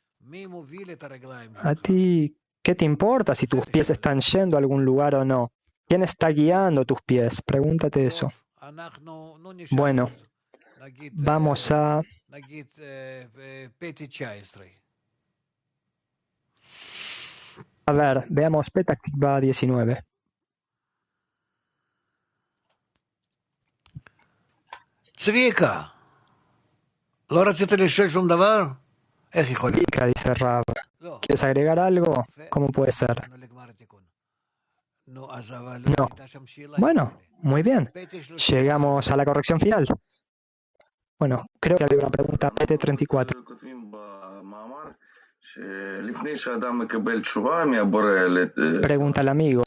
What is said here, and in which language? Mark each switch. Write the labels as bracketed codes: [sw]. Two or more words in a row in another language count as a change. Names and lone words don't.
[es] ¿A ti qué te importa si tus pies están yendo a algún lugar o no? ¿Quién está guiando tus pies? Pregúntate eso. Bueno, vamos a... A ver, veamos Petah Tikva 19. [he] צביקה, לא רצית לשאול שום דבר? איך יכול להיות? [es] Tzvika, dice Rab. ¿Quieres agregar algo? ¿Cómo puede ser? No. Bueno, muy bien. Llegamos a la corrección final. Bueno, creo que había una pregunta. PT34. Pregunta al amigo.